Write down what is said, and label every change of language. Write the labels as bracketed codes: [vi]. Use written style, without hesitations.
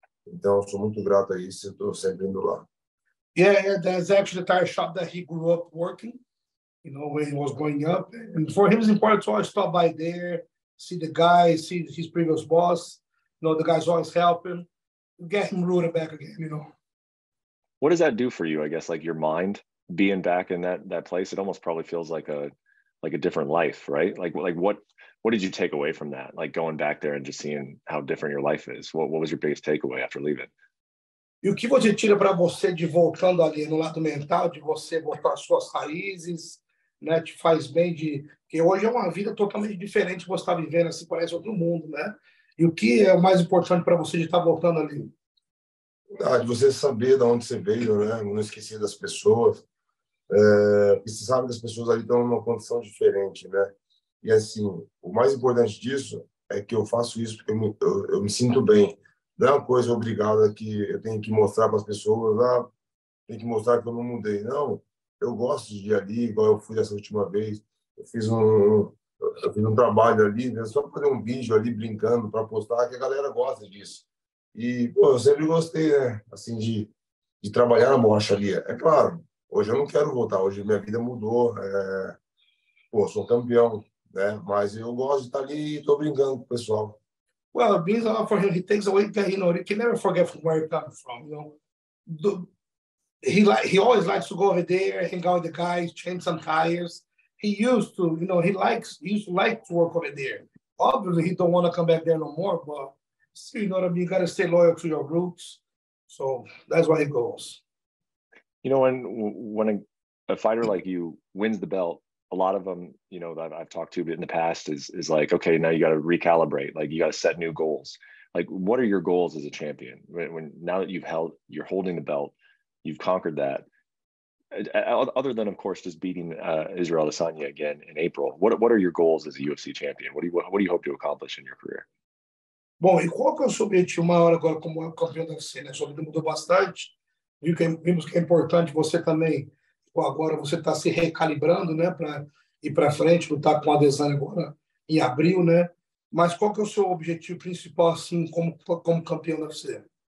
[pt] Então, eu sou muito grato a isso, eu estou sempre indo lá. [en] Yeah, that's actually the tire shop that he grew up working, when he was growing up. And for him, it's important to always stop by there, see the guy, see his previous boss. The guy's always helping, get him rooted back again, What does that do for you, I guess, like your mind being back in that place? It almost probably feels like a different life, right? Like what did you take away from that? Like going back there and just seeing how different your life is. What was your biggest takeaway after leaving? [pt] E o que você tira para você de voltando ali no lado mental, de você voltar às suas raízes, né? Te faz bem que hoje é uma vida totalmente diferente que você está vivendo, assim, parece outro mundo, né? E o que é o mais importante para você de estar voltando ali? De você saber de onde você veio, né? Não esquecer das pessoas. Porque você sabe que as pessoas ali estão numa condição diferente, né? E assim, o mais importante disso é que eu faço isso porque eu me sinto bem. Não é uma coisa obrigada que eu tenho que mostrar para as pessoas, tem que mostrar que eu não mudei. Não, eu gosto de ir ali, igual eu fui dessa última vez. Eu fiz um trabalho ali, né, só para fazer um vídeo ali brincando para postar, que a galera gosta disso. E, eu sempre gostei, né, assim, de trabalhar na borracharia. É claro, hoje eu não quero voltar, hoje minha vida mudou, sou campeão, né, mas eu gosto de estar ali e estou brincando com o pessoal. [en] Well, it means a lot for him. He takes away that, he can never forget from where he comes from, He always likes to go over there, hang out with the guys, change some tires. He used to, he used to like to work over there. Obviously, he don't want to come back there no more, but still, you know what I mean? You got to stay loyal to your roots. So that's why he goes. When a fighter like you wins the belt, a lot of them, that I've talked to in the past is like, okay, now you got to recalibrate. Like you got to set new goals. Like, what are your goals as a champion? Now that you're holding the belt, you've conquered that. Other than, of course, just beating Israel Adesanya again in April, what are your goals as a UFC champion? What do you hope to accomplish in your career? [pt] Bom, e qual que é o seu objetivo maior agora como campeão da UFC, né? Sua vida mudou bastante. Vimos que é importante você também, agora você está se recalibrando, né? Para ir para frente, lutar com a Adesanya agora em abril, né? Mas qual que é o seu objetivo principal, assim, como campeão da UFC?